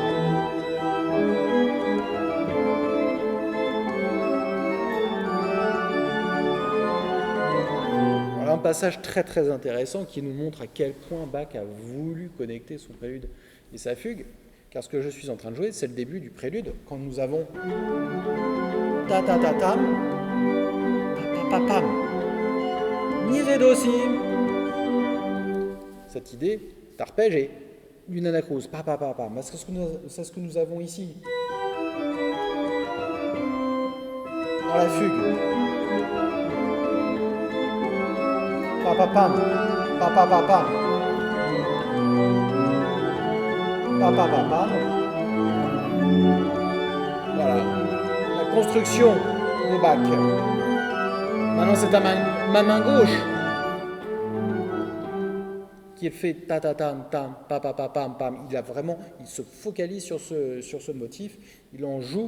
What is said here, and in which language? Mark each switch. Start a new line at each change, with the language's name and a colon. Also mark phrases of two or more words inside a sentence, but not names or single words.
French: Un passage très très intéressant qui nous montre à quel point Bach a voulu connecter son prélude et sa fugue, car ce que je suis en train de jouer, c'est le début du prélude, quand nous avons ta ta ta tam, pa pa pa pam, mi ré do si. Cette idée d'arpège et d'une anacrose, pa pa pa pam, c'est ce que nous avons ici dans la fugue. Pa pa pam, pa pa pa pam. pa, pa, pa, pa. Voilà, la construction de Bach. Maintenant, c'est ma main gauche qui fait ta ta tam tam pa pa pa pam pam. Il se focalise sur ce motif, il en joue.